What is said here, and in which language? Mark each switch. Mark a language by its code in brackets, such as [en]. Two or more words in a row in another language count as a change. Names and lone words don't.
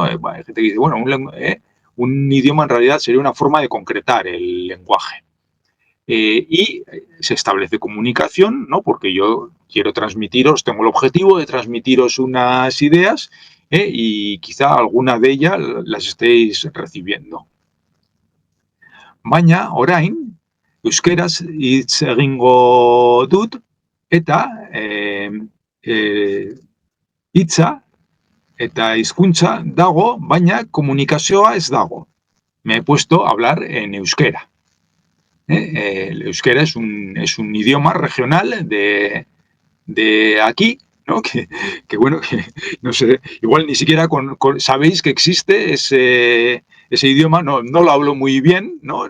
[es] Hay gente que dice, bueno, un idioma en realidad sería una forma de concretar el lenguaje. Y se establece comunicación, ¿no? Porque yo quiero transmitiros, tengo el objetivo de transmitiros unas ideas y quizá alguna de ellas las estéis recibiendo. [eu] Baina, orain, euskeraz hitz egingo dut, eta hitza eta hizkuntza dago, baina komunikazioa ez dago. [es] Me he puesto a hablar en euskera. El euskera es un idioma regional de aquí, ¿no? Que bueno, que no sé, igual ni siquiera sabéis que existe ese idioma, no lo hablo muy bien, ¿no?